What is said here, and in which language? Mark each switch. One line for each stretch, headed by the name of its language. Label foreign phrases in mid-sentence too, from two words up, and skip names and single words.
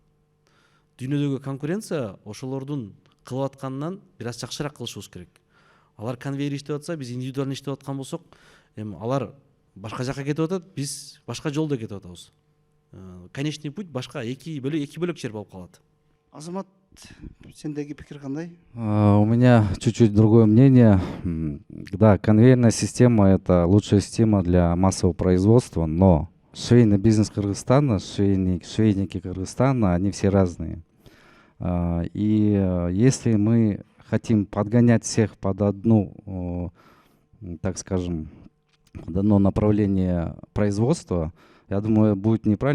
Kyrgyz: Дүйнөдөгү конкуренция ошолордун кылып атканынан бир аз жакшыраак кылышыбыз керек. Алар конвейер иштеп атса, биз индивидуально иштеп аткан болсок, алар башка жакка кетип атат, биз башка жолдо кетип атабыз.
Russian: Конечный путь
Kyrgyz: башка, эки бөлөк жер болуп калат. Азамат, сендеги пикир кандай?
Russian: У меня чуть-чуть другое мнение. Да, конвейерная система — это лучшая система для массового производства, но швейный бизнес Кыргызстана, швейники Кыргызстана, они все разные. И если мы хотим подгонять всех под одну, так скажем, под одно направление производства, я думаю, будет неправильно.